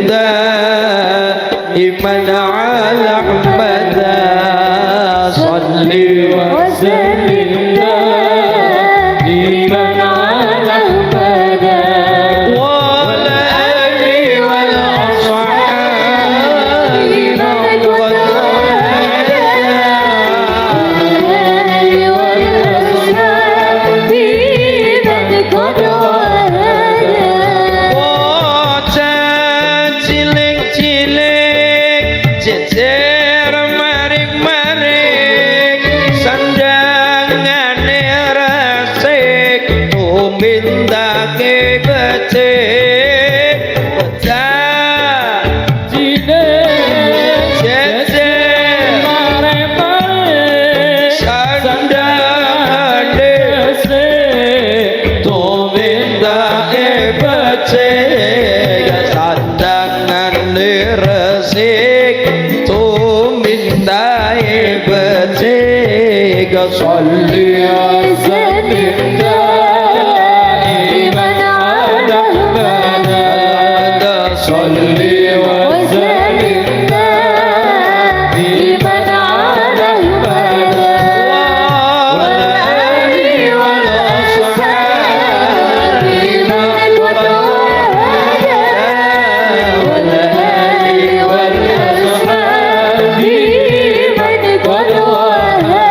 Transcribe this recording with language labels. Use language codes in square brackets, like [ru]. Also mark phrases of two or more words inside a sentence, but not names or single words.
[ar] دائما على أحمد صل وسلم دائما على أحمد والآل والأصحاب بمن قد وهدى والأصحاب بمن قد وهدى [jv] bocah cilik-cilik jejer maring-maring sandangane resik tumindake becik bocah cilik jejer maring-maring sandangane resik tumindake becik sandangane resik tumindake becik [ar] sholli وسلم دائما على أحمد صلي وسلم دائما على أحمد والآل والأصحاب بمن قد وهدى والآل والأصحاب بمن قد وهدى